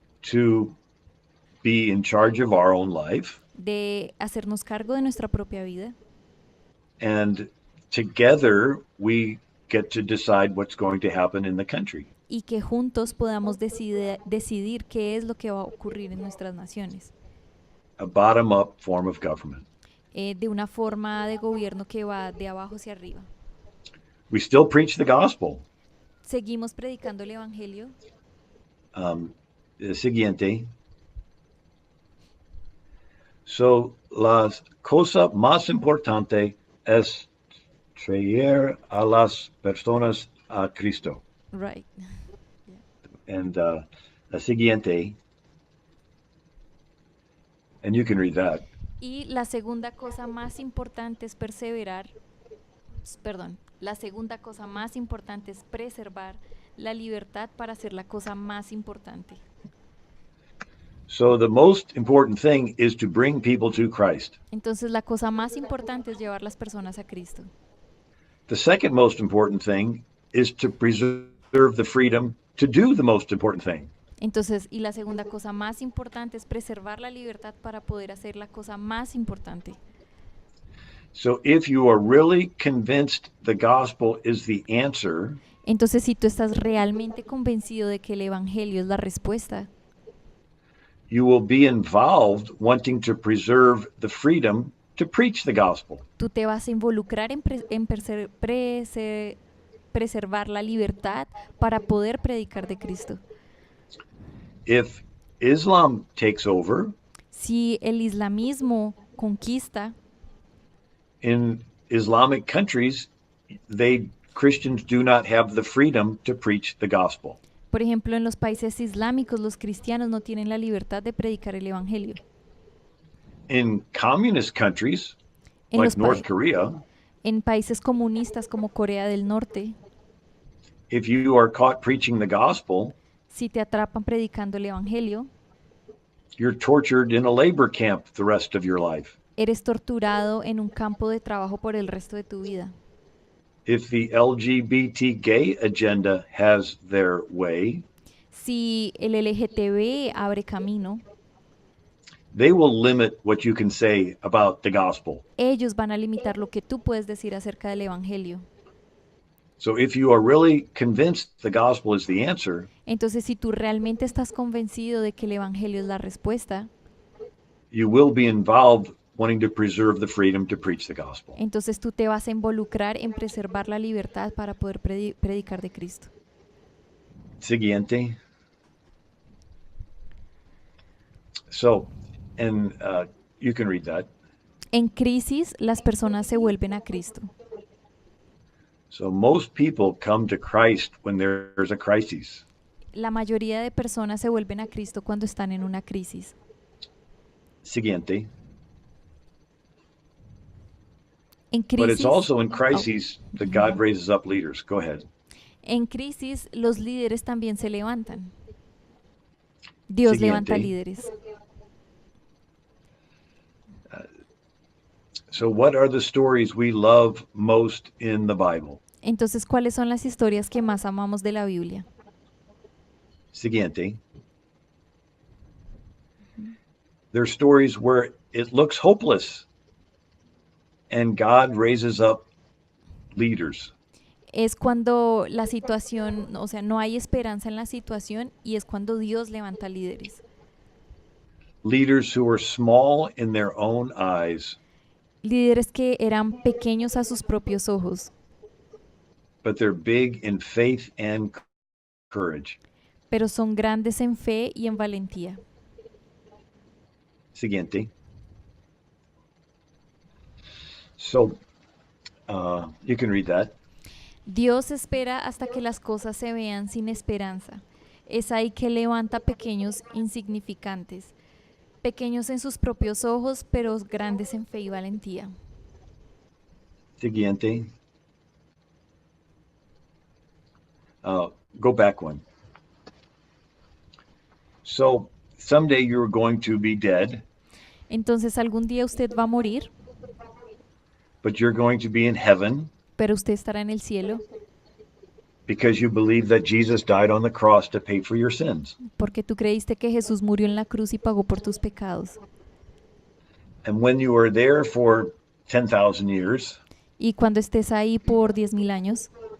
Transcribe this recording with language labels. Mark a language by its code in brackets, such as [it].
[en] to be in charge of our own life, [es] de hacernos cargo de nuestra propia vida [en] and together we get to decide what's going to happen in the country. [es] y que juntos podamos decidir qué es lo que va a ocurrir en nuestras naciones, [en] A bottom-up form of government. [es] de una forma de gobierno que va de abajo hacia arriba. [en] We still preach the gospel. [es] Seguimos predicando el Evangelio. Siguiente. So, la cosa más importante es traer a las personas a Cristo. [en] Right. And [es] la siguiente, [en] and you can read that. [es] Y la segunda cosa más importante es perseverar, perdón, la segunda cosa más importante es preservar la libertad para hacer la cosa más importante. [en] So the most important thing is to bring people to Christ. [es] Entonces la cosa más importante es llevar las personas a Cristo. [en] The second most important thing is to preserve the freedom to do the most important thing. [es] Entonces, y la segunda cosa más importante es preservar la libertad para poder hacer la cosa más importante. [en] So if you are really convinced the gospel is the answer, [es] Entonces, si tú estás realmente convencido de que el Evangelio es la respuesta, [en] you will be involved wanting to preserve the freedom to preach the gospel. [es] tú te vas a involucrar en preservar la libertad para poder predicar de Cristo. [en] If Islam takes over [es] Si el islamismo conquista, [en] in Islamic countries, they Christians do not have the freedom to preach the gospel. [es] por ejemplo, en los países islámicos, los cristianos no tienen la libertad de predicar el Evangelio. [en] In communist countries [es] En, [en] like North Korea, [es] en países comunistas como Corea del Norte, [en] if you are caught preaching the gospel, [es] si te atrapan predicando el Evangelio, [en] you're tortured in a labor camp the rest of your life. [es] eres torturado en un campo de trabajo por el resto de tu vida. [en] If the LGBT gay agenda has their way, [es] Si el LGTB abre camino, [en] they will limit what you can say about the gospel. [es] ellos van a limitar lo que tú puedes decir acerca del Evangelio. [en] So if you are really convinced the gospel is the answer, [es] Entonces, si tú realmente estás convencido de que el Evangelio es la respuesta, [en] you will be involved wanting to preserve the freedom to preach the gospel. [es] entonces tú te vas a involucrar en preservar la libertad para poder predicar de Cristo. Siguiente. [en] So, and you can read that. [es] En crisis, las personas se vuelven a Cristo. [en] So most people come to Christ when there's a crisis. [es] La mayoría de personas se vuelven a Cristo cuando están en una crisis. Siguiente. En [en] But it's crisis, also in crises that God raises up leaders. Go ahead. [es] en crisis, los líderes también se levantan. Dios levanta Siguiente. líderes. [en] So what are the stories we love most in the Bible? [es] Entonces, ¿cuáles son las historias que más amamos de la Biblia? Siguiente. [en] They're stories where it looks hopeless and God raises up leaders. [es] Es cuando la situación, o sea, no hay esperanza en la situación y es cuando Dios levanta líderes. [en] Leaders who are small in their own eyes, [es] Líderes que eran pequeños a sus propios ojos, [en] but they're big in faith and courage. [es] pero son grandes en fe y en valentía. Siguiente. [en] So, you can read that. [es] Dios espera hasta que las cosas se vean sin esperanza. Es ahí que levanta pequeños insignificantes, pequeños en sus propios ojos, pero grandes en fe y valentía. Siguiente. [en] Go back one. So, someday you're going to be dead, [es] Entonces algún día usted va a morir, [en] but you're going to be in heaven [es] pero usted estará en el cielo [en] because you believe that Jesus died on the cross to pay for your sins. [es] porque tú creíste que Jesús murió en la cruz y pagó por tus pecados. [en] And when you are there for 10,000 years, [es] Y cuando estés ahí por 10.000 años,